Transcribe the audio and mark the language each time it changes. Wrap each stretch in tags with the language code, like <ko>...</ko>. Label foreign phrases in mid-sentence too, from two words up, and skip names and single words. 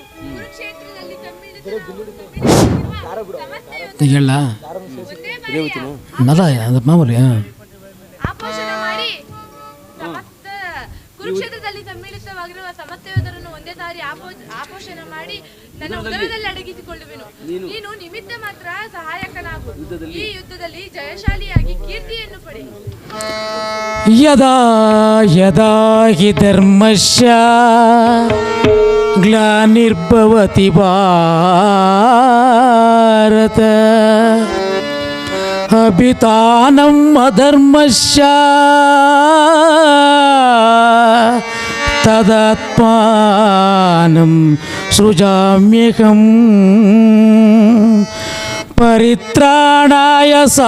<kn>ಕುರುಕ್ಷೇತ್ರದಲ್ಲಿ ಆಪೋಷಣ ಮಾಡಿ ಕುರುಕ್ಷೇತ್ರದಲ್ಲಿ ಸಮ್ಮಿಳಿತವಾಗಿರುವ ಸಮಸ್ತ ಯೋಧರನ್ನು ಒಂದೇ ಸಾರಿ ಆಪೋಷಣ ಮಾಡಿ ನನ್ನ ಉದರದಲ್ಲಿ ಅಡಗಿಸಿಕೊಳ್ಳುವೆನು. ನೀನು ನಿಮಿತ್ತ ಮಾತ್ರ ಸಹಾಯಕನಾಗು. ಈ ಯುದ್ಧದಲ್ಲಿ ಜಯಶಾಲಿಯಾಗಿ ಕೀರ್ತಿಯನ್ನು ಪಡೆ.</kn> <sa>ಯದಾ ಯದಾ ಹಿ ಧರ್ಮಸ್ಯ ಗ್ಲಾನಿರ್ಭವತಿ ಭಾರತ ಅಭಿತಾನಂ ಅಧರ್ಮಸ್ಯ ತದಾತ್ಮಾನಂ ಸೃಜಾಮ್ಯಹಂ ಪರಿತ್ರಾಣಾಯ</sa>